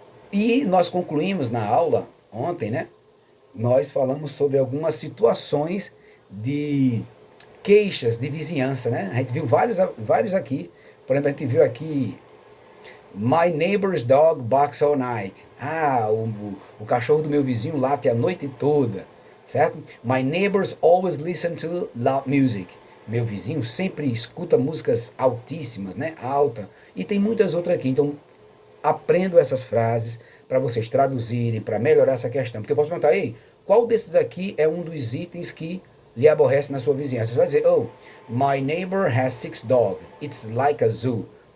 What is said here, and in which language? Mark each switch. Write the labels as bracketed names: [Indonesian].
[Portuguese] E nós concluímos na aula ontem, né? Nós falamos sobre algumas situações de queixas de vizinhança, né? A gente viu vários aqui. Por exemplo, a gente viu aqui [English] My neighbor's dog barks all night. [Portuguese] O cachorro do meu vizinho late a noite toda, certo? [English] My neighbors always listen to loud music. [Portuguese] Meu vizinho sempre escuta músicas altíssimas, né? Alta. E tem muitas outras aqui. Então, aprendo essas frases para vocês traduzirem, para melhorar essa questão. Porque eu posso perguntar, ei, qual desses aqui é um dos itens que lhe aborrece na sua vizinhança? Você vai dizer, oh, [English] my neighbor has 6 dogs. It's like a zoo.